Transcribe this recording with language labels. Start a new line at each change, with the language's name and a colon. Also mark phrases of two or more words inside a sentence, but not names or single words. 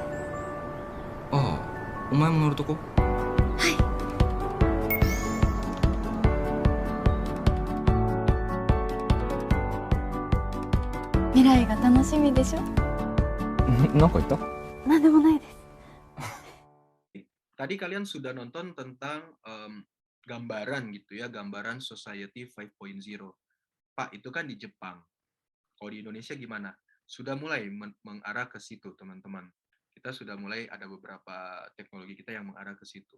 Japanese: ああ、お前も乗るとこ？はい。未来が楽しみでしょ。なんか言った？なんでもないです。
Indonesian: Tadi kalian sudah nonton tentang gambaran gitu ya, gambaran Society 5.0. Pak, itu kan di Jepang. Kalau di Indonesia gimana? Sudah mulai mengarah ke situ, teman-teman. Kita sudah mulai ada beberapa teknologi kita yang mengarah ke situ.